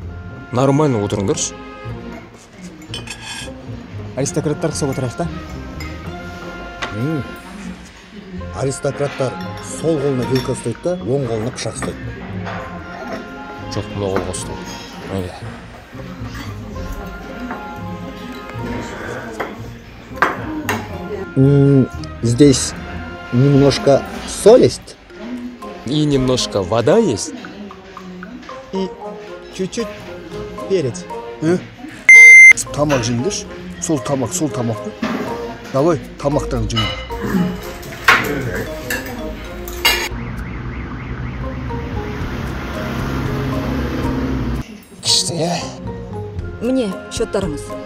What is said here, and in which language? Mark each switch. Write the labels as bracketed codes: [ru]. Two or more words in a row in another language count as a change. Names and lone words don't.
[kk] Нормально отырыңдаршы. Аристократтар құсап отырайық та? Аристократтар сол қолына вилка ұстайды да, оң қолына пышақ ұстайды. Жоқ, мына қолға ұстайды. [ru] Здесь немножко соль есть. И немножко вода есть. И чуть-чуть перец. [kk] Тамақ жеңдерші. Сол тамақ қой. Давай, тамақтан жеңдер. Міне, счеттарыңыз.